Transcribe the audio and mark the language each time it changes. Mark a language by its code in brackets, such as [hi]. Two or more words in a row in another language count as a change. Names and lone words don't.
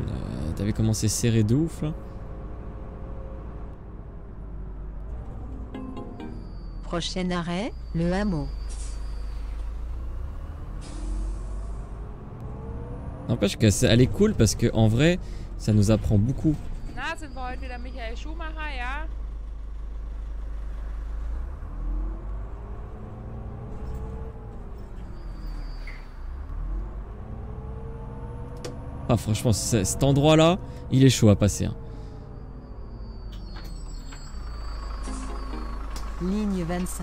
[fr] T'avais commencé serré de ouf là. Prochain arrêt, le hameau. N'empêche qu'elle est cool parce que en vrai, ça nous apprend beaucoup. [de] Na, sind wir heute wieder Michael Schumacher, ja? [fr] Ah franchement, cet endroit là, il est chaud à passer. Hein. Ligne 25.